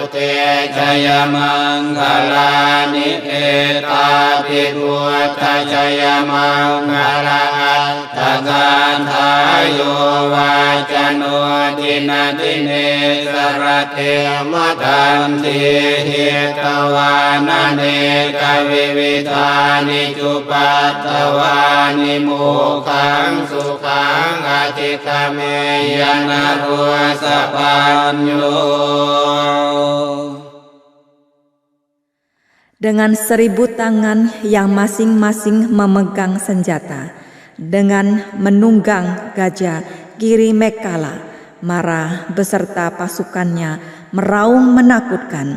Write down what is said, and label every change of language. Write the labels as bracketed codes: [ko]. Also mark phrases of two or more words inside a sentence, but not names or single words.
[pi] เตชยมังคลานิเอตาภิพุทธชยมังคลาตกาทายโยวาจโนทินาทิเนสรเทมทันติหิตวานาเนกวิวิธานิจุปัตตวานิโมขังสุขังอธิคเมยนะรัวสะปัญโย [id] Dengan 1000 tangan yang masing-masing memegang senjata, dengan menunggang gajah kiri Mekala, Mara beserta pasukannya meraung menakutkan.